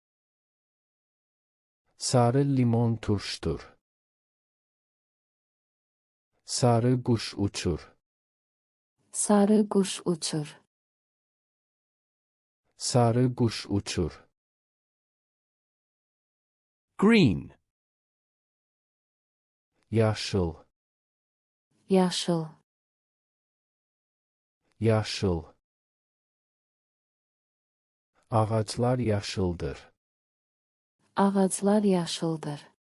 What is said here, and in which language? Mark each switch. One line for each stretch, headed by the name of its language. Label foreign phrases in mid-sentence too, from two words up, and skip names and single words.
Azerbaijani: Sarı limon turştur. Sarı kuş uçur. Sarı kuş uçur. Sarı kuş uçur.
English: green,
Azerbaijani: Yaşıl, Yaşıl, yaşıl. Ağaclar yaşıldır. ağaclar yaşıldır.